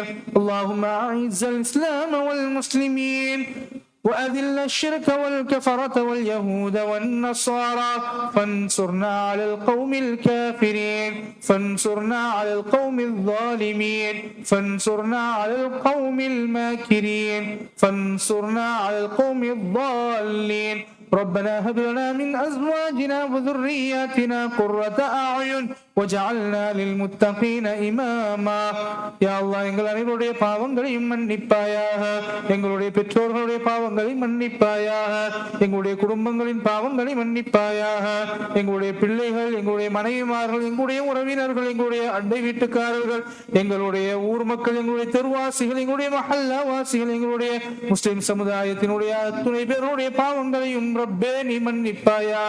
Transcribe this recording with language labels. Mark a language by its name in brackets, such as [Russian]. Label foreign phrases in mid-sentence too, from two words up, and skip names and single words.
[Arabic] اللهم أعز الإسلام والمسلمين وأذل الشرك والكفرة واليهود والنصارى، فانصرنا على القوم الكافرين، فانصرنا على القوم الظالمين، فانصرنا على القوم الماكرين، فانصرنا على القوم الضالين. ربنا هب لنا من أزواجنا وذرياتنا قرة أعين وجعلنا للمتقين إماما. يا الله, [Tamil] எங்கள் அனைவருடைய பாவங்களையும் மன்னிப்பாயாக, எங்களுடைய பெற்றோர்களுடைய பாவங்களை மன்னிப்பாயாக, எங்களுடைய குடும்பங்களின் பாவங்களை மன்னிப்பாயாக, எங்களுடைய பிள்ளைகள், எங்களுடைய மனைவிமார்கள், எங்களுடைய உறவினர்கள், எங்களுடைய அண்டை வீட்டுக்காரர்கள், எங்களுடைய ஊர் மக்கள், எங்களுடைய தெருவாசிகள், எங்களுடைய மஹல்லா வாசிகள், எங்களுடைய முஸ்லிம் சமுதாயத்தினுடைய அத்துணை பேருடைய பாவங்களையும் ரப்பே நீ மன்னிப்பாயாக.